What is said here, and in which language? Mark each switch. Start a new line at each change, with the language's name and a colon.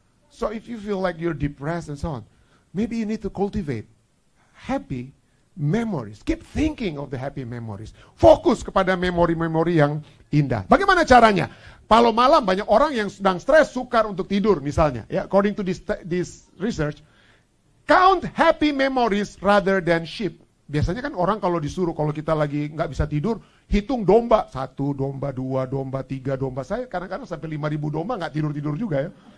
English: So if you feel like you're depressed and so on, maybe you need to cultivate happy memories. Keep thinking of the happy memories.
Indonesian: Fokus kepada memori-memori yang indah. Bagaimana caranya? Kalau malam banyak orang yang sedang stres, sukar untuk tidur misalnya.
English: According to this research, count happy memories rather than sheep.
Indonesian: Biasanya kan orang kalau disuruh, kalau kita lagi nggak bisa tidur, hitung domba. 1 domba, 2 domba, 3 domba. Saya kadang-kadang sampai 5.000 domba nggak tidur-tidur juga ya.